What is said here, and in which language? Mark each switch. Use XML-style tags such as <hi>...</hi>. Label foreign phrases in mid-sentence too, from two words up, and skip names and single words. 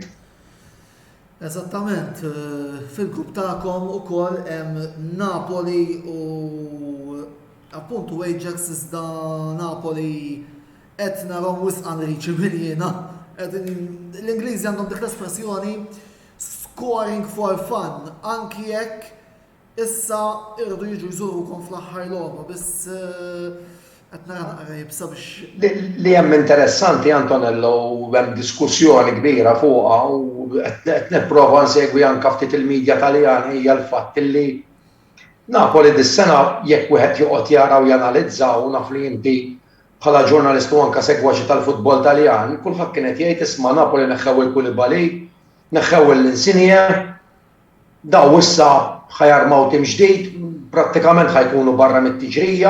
<mt>Eżattament, fil-grupp tagħkom ukoll hemm Napoli u appuntu Ajax iżda Napoli qed narhom wisq unreachable jiena. L-Ingliżi għandhom dik l-espressjoni</mt> <en>scoring for fun,</en> <mt>anki jekk issa irridu jiġu jżurukom fl-aħħar logħba biss qed nara naqra jibsa biex. Li hemm interessanti Antonello u hemm diskussjoni kbira fuqha u qed nipprova nsegwi anke ftit il-medja Taljani hija l-fatt li Napoli dis-sena jekk wieħed joqgħod jara u janalizza u naf li inti bħala ġurnalist u anke segwaċi tal-futbol Taljan, kulħadd kien qed jgħid isma' Napoli neħħew il-Koulibaly, neħħew l-Insigne, daw issa ħajarmaw tim ġdid, prattikament ħajkunu barra mit-tiġrija.</mt>